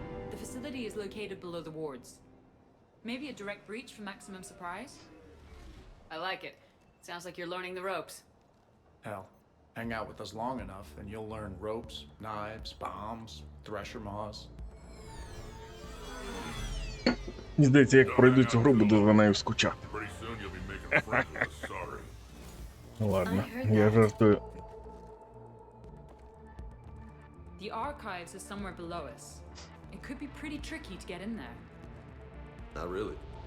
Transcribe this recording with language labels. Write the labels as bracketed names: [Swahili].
[English] The facility is located below the wards. Maybe a direct breach for maximum surprise? I like it. Sounds like you're learning the ropes. Hell, hang out with us long enough and you'll learn ropes, knives, bombs, thresher maws. [Ukrainian] Мені здається, як пройду цю гру, буду за нею скучати. [English] Pretty soon you'll be making friends with us, sorry. [Ukrainian] Ну ладно, [English] I heard [Ukrainian] я [English] that. [Ukrainian] жартую. [English] The archives is somewhere below us. It could be pretty tricky to get in there. Not really.